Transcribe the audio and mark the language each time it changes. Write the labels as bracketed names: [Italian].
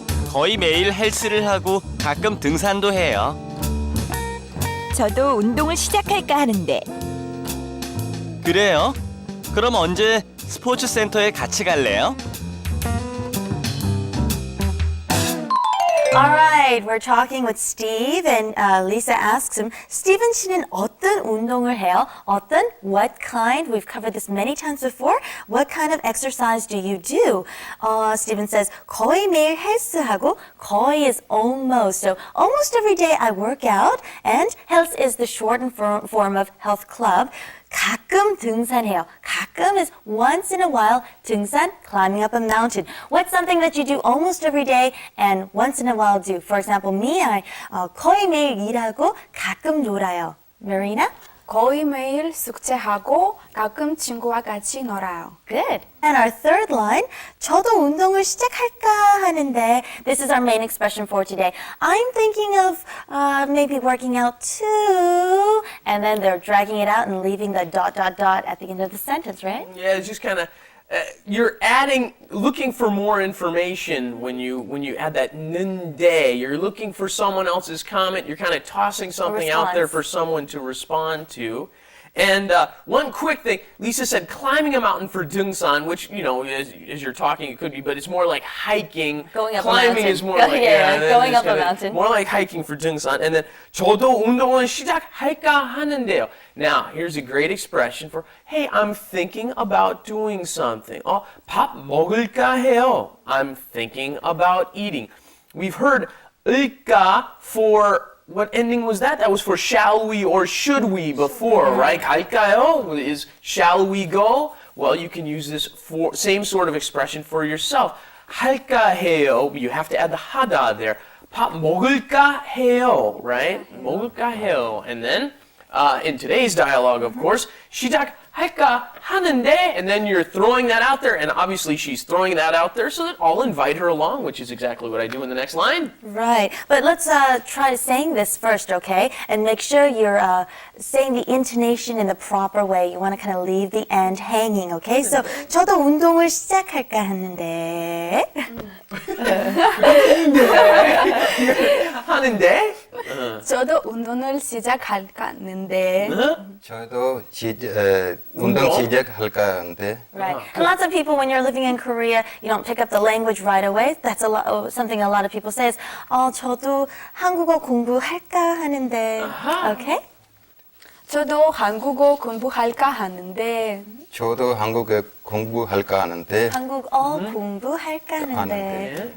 [Korean] 거의 매일 헬스를 하고 가끔 등산도 해요. 저도 운동을 시작할까 하는데. 그래요? 그럼 언제 스포츠 센터에 같이 갈래요? [English] Alright, we're talking with Steve and Lisa asks him, [Korean] Steven 씨는 어떤 운동을 해요? [English] 어떤? What kind? We've covered this many times before. What kind of exercise do you do? Steven says, [Korean] 거의 매일 헬스하고 [English] 거의 is almost. So almost every day I work out and health is the shortened form of health club. [Korean] 가끔 등산해요. [English] 가끔 is once in a while. 등산, climbing up a mountain. What's something that you do almost every day and once in a while do? For example, me, I [Korean] 거의 매일 일하고 가끔 놀아요. [English] Marina? [Korean] 거의 매일 숙제하고 가끔 친구와 같이 놀아요. [English] Good. And our third line, [Korean] 저도 운동을 시작할까 하는데, [English] this is our main expression for today. I'm thinking of maybe working out too. And then they're dragging it out and leaving the ... at the end of the sentence, right? Yeah, it's just kind of you're looking for more information when you add that nunde. You're looking for someone else's comment. You're kind of tossing something out there for someone to respond to. And one quick thing, Lisa said climbing a mountain for 등산, which, you know, as you're talking, it could be, but it's more like hiking. Going up climbing a mountain. is more like, going up a kinda mountain. More like hiking for 등산. And then [Korean] 저도 운동을 시작할까 하는데요. [English] Now, here's a great expression for, hey, I'm thinking about doing something. [Korean] 밥 먹을까 해요. [English] I'm thinking about eating. We've heard 을까 for, what ending was that? That was for shall we or should we before, right? 갈까요 is shall we go? Well, you can use this same sort of expression for yourself. [Korean] 할까 해요. [English] You have to add the 하다 there. [Korean] 밥 먹을까 해요, [English] right? [Korean] 먹을까 해요. [English] And then in today's dialogue, of course, [Korean] 시작할까 하는데, [English] and then you're throwing that out there, and obviously she's throwing that out there, so that I'll invite her along, which is exactly what I do in the next line. Right. But let's try saying this first, okay? And make sure you're saying the intonation in the proper way. You want to kind of leave the end hanging, okay? [Korean] So, 저도 운동을 시작할까 하는데. 하는데? 저도 운동을 시작할까 하는데. 저도 운동 시작할까 하는데. [English] Right. And lots of people, when you're living in Korea, you don't pick up the language right away. That's something a lot of people say is, [Korean] 저도 한국어 공부할까 하는데. [English] Okay? [Korean] 저도 한국어 공부할까 하는데. 저도 한국어 공부할까 하는데. 한국어 공부할까 하는데.